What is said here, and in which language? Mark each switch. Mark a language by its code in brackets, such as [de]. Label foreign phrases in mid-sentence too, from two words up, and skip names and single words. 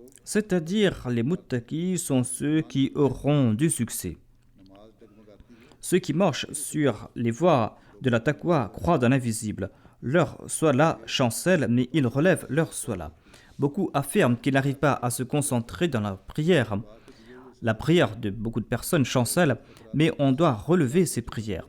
[fr] C'est-à-dire les muttaqis sont ceux qui auront du succès. [ur] نماز ڈگمگاتی ہے [fr] Ceux qui marchent sur les voies de la taqwa croient dans l'invisible. Leur sola chancelle, mais ils relèvent leur sola. Beaucoup affirment qu'ils n'arrivent pas à se concentrer dans la prière. La prière de beaucoup de personnes chancelle, mais on doit relever ces prières.